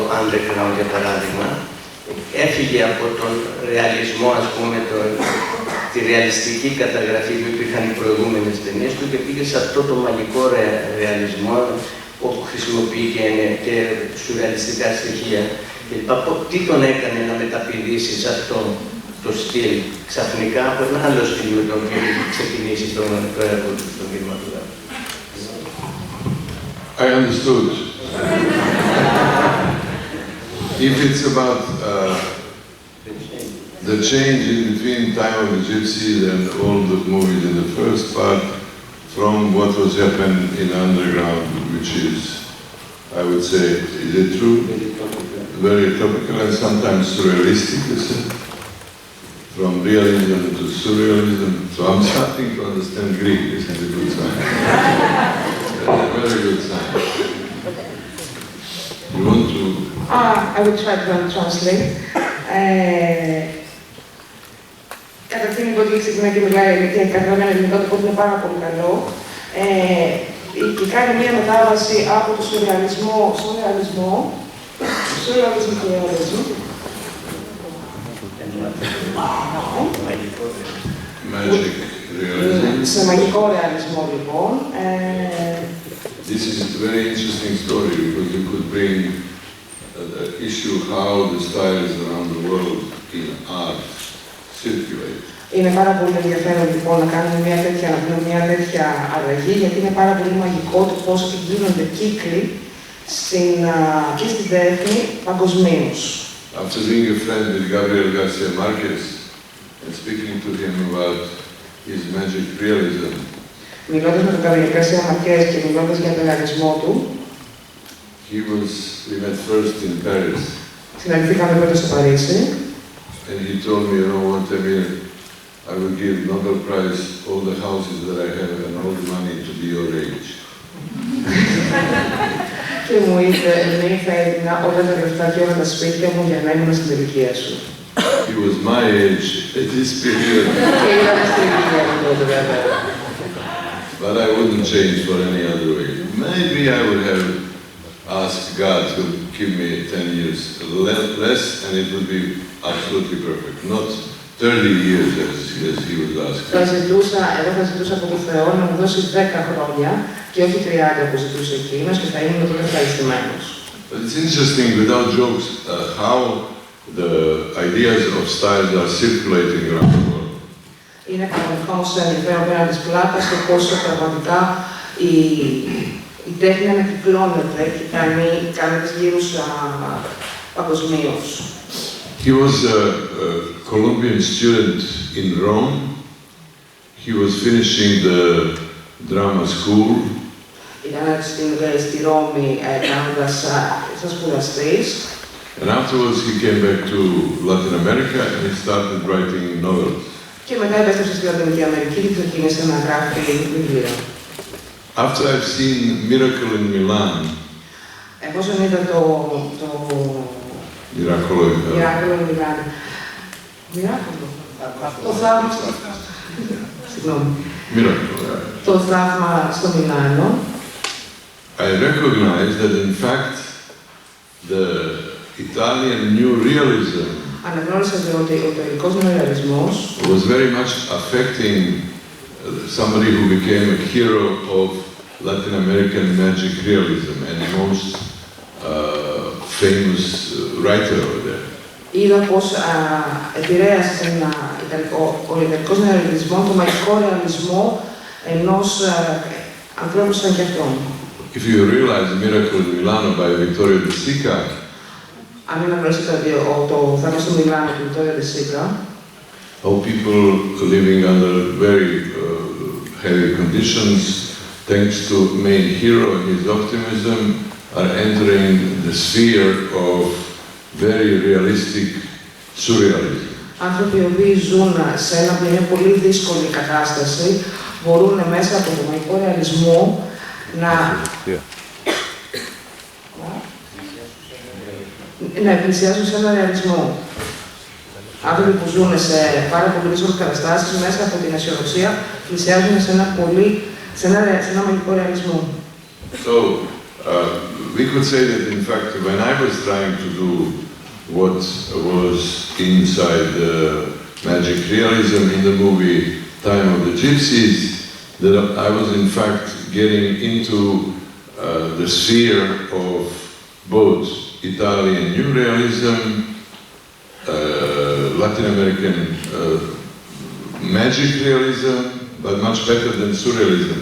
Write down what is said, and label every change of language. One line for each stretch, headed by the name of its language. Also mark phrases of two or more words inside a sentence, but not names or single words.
Greek: Underground, για παράδειγμα, έφυγε από τον ρεαλισμό, ας πούμε, τη ρεαλιστική καταγραφή που υπήρχαν οι προηγούμενες ταινίες του και πήγε σε αυτό το μαγικό ρεαλισμό όπου χρησιμοποιεί και σουρεαλιστικά στοιχεία. Τι τον έκανε να μεταπηδήσει σε αυτό το στυλ ξαφνικά από ένα άλλο στυλ με τον οποίο έχει ξεκινήσει το έργο του στον κινηματογράφο?
English: I understood. If it's about the change in between Time of the Gypsies and all the movies in the first part, from what was happened in underground, which is, I would say, is it true? Very topical and sometimes surrealistic, you said. From realism to surrealism. So I'm starting to understand Greek. This is a good sign. A very good sign. You want to? I will try to translate.
Greek: Καταρχήν, εγώ ξεκινάει και μιλάει και καταλαβαίνω ελληνικό, το οποίο είναι πάρα πολύ καλό. Και κάνει μια μετάβαση από το σουρεαλισμό στον ρεαλισμό. Σουρεαλισμό και ρεαλισμό.
English: Magic realism.
Greek: Σε μαγικό ρεαλισμό, λοιπόν.
English: This is a very interesting story because you could bring the issue how the styles around the world in art circulate.
Greek: Είναι πάρα πολύ ενδιαφέρον λοιπόν να κάνουμε μια τέτοια αλλαγή, γιατί είναι πάρα πολύ μαγικό το πώς γίνονται κύκλοι και στην τέχνη παγκοσμίως.
English: After being a friend with Gabriel Garcia Marquez and speaking to him about his magic realism,
Greek: μιλώντας με τον Gabriel Garcia Marquez και μιλώντας για τον ρεαλισμό του,
English: we met first in Paris.
Greek: Συναντηθήκαμε πρώτα στο Παρίσι.
English: And he told me, you know what, Emir, I will give Nobel Prize all the houses that I have and all the money to be your age.
Greek: Και μου είπε, θα έδινα όλα τα λεφτά και όλα τα σπίτια μου για να ήμουν στην ηλικία σου.
English: He was my age at this period.
Greek: Και ήταν στην ηλικία μου τότε, βέβαια.
English: But I wouldn't change for any other way. Maybe I would have ask God to give me 10 years less and it would be absolutely perfect. Not 30 years as he was asking.
Greek: Εγώ θα ζητούσα από τον Θεό να μου δώσει 10 χρόνια και όχι 30 που ζητούσε εκείνος και θα ήμουν τότε ευχαριστημένος.
English: But it's interesting, without jokes, how the ideas of styles are circulating around the world.
Greek: Είναι κανονικό όμως ενδιαφέρον πέραν της πλάτας και πόσο πραγματικά η τέχνη ανακυκλώνεται και κάνει τις γύρους παγκοσμίως.
English: He was a Colombian student in Rome. He was finishing the drama school.
Greek: Ήταν στη Ρώμη κάνοντας σαν σπουδαστής.
English: And afterwards he came back to Latin America and he started writing novels.
Greek: Και μετά επέστρεψε στη Λατινική Αμερική και ξεκίνησε να γράφει βιβλία.
English: After I've seen Miracle in Milan,
Greek: εφόσον είδα το Miracolo in Milan, το θαύμα, συγγνώμη, το θαύμα στο Μιλάνο,
English: I recognize that in fact the Italian new realism
Greek: αναγνώρισα ότι ο ιταλικός νεορεαλισμός
English: was very much affecting somebody who became a hero of Latin American magic realism and the most famous writer over there.
Greek: Είδα πως επηρέασε ο ιταλικός νεορεαλισμός, το μαγικό ρεαλισμό ενός ανθρώπου σαν και αυτόν.
English: If you realize Miracle in Milano by Vittorio De Sica,
Greek: αν αναγνωρίσετε το θαύμα στο Μιλάνο του Vittorio De Sica,
English: how people living under very heavy conditions, thanks to main hero and his optimism, are entering the sphere of very realistic surrealism.
Greek: άνθρωποι οι οποίοι ζουν σε μια πολύ δύσκολη κατάσταση μπορούν μέσα από το μαγικό ρεαλισμό να πλησιάζουν σε ένα ρεαλισμό. Άνθρωποι που ζουν σε πάρα πολύ δύσκολες καταστάσεις μέσα από την αισιοδοξία πλησιάζουν σε ένα μαγικό ρεαλισμό.
English: So, we could say that in fact when I was trying to do what was inside the magic realism in the movie Time of the Gypsies, that I was in fact getting into the sphere of both Italian new realism, Latin American magic realism, but much better than surrealism.